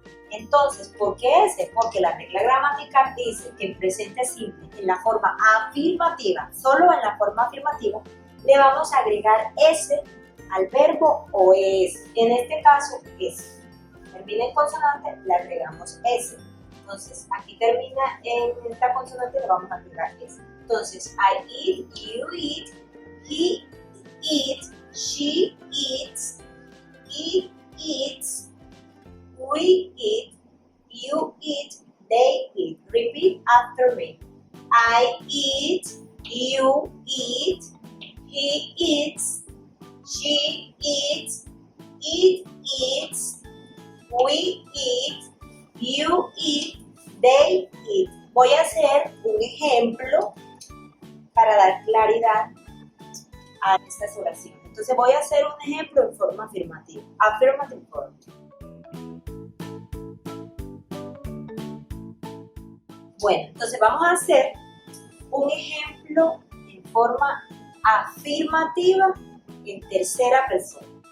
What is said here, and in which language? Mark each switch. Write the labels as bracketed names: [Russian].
[Spanish] Entonces, ¿por qué ese? Porque la regla gramatical dice que en presente simple, en la forma afirmativa, solo en la forma afirmativa, le vamos a agregar ese al verbo o es. En este caso, es. Termina en consonante, le agregamos ese. Entonces, aquí termina en esta consonante, le vamos a agregar ese. [English] Entonces, I eat, you eat, he eats, she eats, it eats, we eat, you eat, they eat. Repeat after me. I eat, you eat, he eats, she eats, it eats, we eat, you eat, they eat. [Spanish] Voy a hacer un ejemplo para dar claridad a estas oraciones. Entonces voy a hacer un ejemplo en forma afirmativa. [English] Affirmative form. [Spanish] Bueno, entonces vamos a hacer un ejemplo en forma afirmativa en tercera persona.